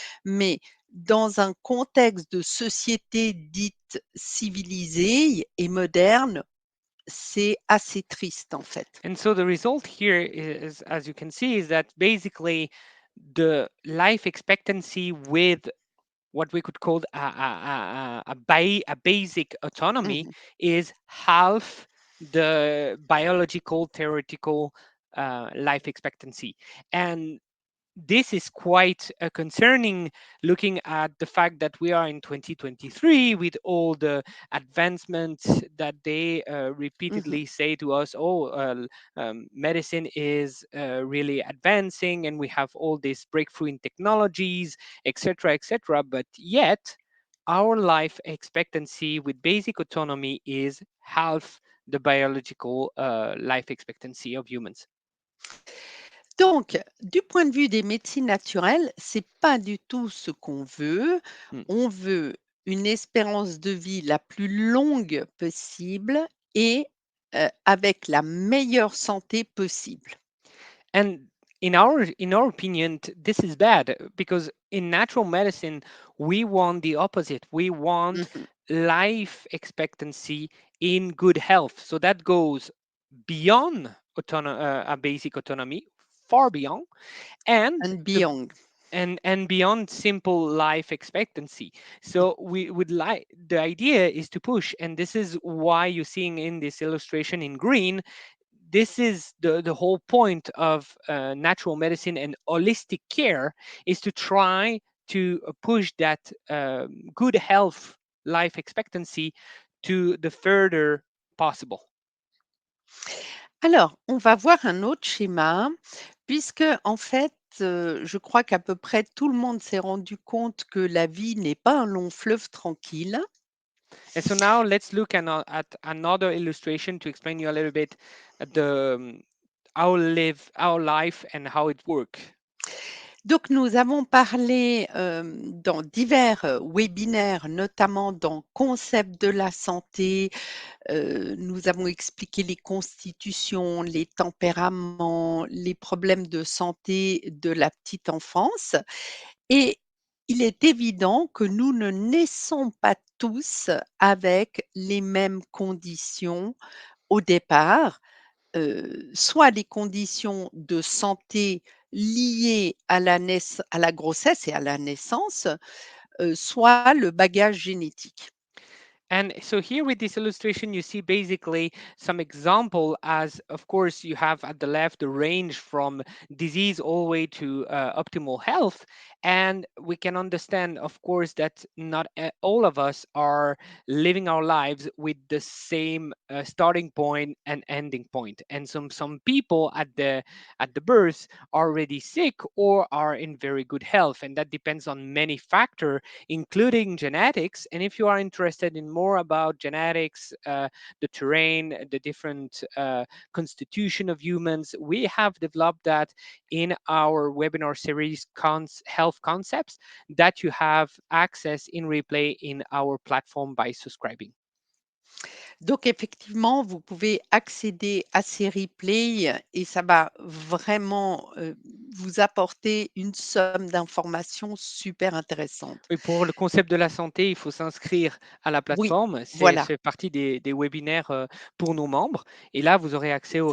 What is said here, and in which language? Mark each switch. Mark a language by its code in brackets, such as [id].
[fr] Mais dans un contexte de société dite civilisée et moderne, c'est assez triste en fait. [en] And so the result here is, as you can see, is that basically the life expectancy with what we could call a basic autonomy Mmh. is half the biological theoretical life expectancy. And this is quite concerning, looking at the fact that we are in 2023 with all the advancements that they Mmh. repeatedly say to us. Oh, medicine is really advancing, and we have all this breakthrough in technologies, etc., etc. But yet our life expectancy with basic autonomy is half the biological life expectancy of humans. [fr] Donc, du point de vue des médecines naturelles, c'est pas du tout ce qu'on veut. Hmm. On veut une espérance de vie la plus longue possible et avec la meilleure santé possible. [en] And in our opinion, this is bad, because in natural medicine we want the opposite. We want Mmh. life expectancy in good health. So that goes beyond a basic autonomy, far beyond, and And the beyond. and beyond simple life expectancy. So we would like, the idea is to push, and this is why you're seeing in this illustration in green, this is the whole point of natural medicine and holistic care, is to try to push that good health life expectancy to the further possible. [fr] Alors, on va voir un autre schéma puisque en fait, je crois qu'à peu près tout le monde s'est rendu compte que la vie n'est pas un long fleuve tranquille. [en] And so now let's look at another illustration to explain you a little bit the our life and how it works. [fr] Donc nous avons parlé, dans divers, webinaires, notamment dans Concept de la santé, nous avons expliqué les constitutions, les tempéraments, les problèmes de santé de la petite enfance et il est évident que nous ne naissons pas tous avec les mêmes conditions au départ, soit les conditions de santé liées à la grossesse et à la naissance, soit le bagage génétique. [en] And so here with this illustration, you see basically some example, as of course you have at the left the range from disease all the way to optimal health. And we can understand, of course, that not all of us are living our lives with the same starting point and ending point. And some people at the birth are already sick or are in very good health, and that depends on many factors, including genetics. And if you are interested in more about genetics, the terrain, the different constitution of humans, we have developed that in our webinar series, Health Concepts, that you have access in replay in our platform by subscribing. [fr] Donc effectivement, vous pouvez accéder à ces replays et ça va vraiment, vous apporter une somme d'informations super intéressantes. Oui, pour le concept de la santé, il faut s'inscrire à la Oui, plateforme. C'est voilà. c'est partie des webinaires, pour nos membres et là, vous aurez accès au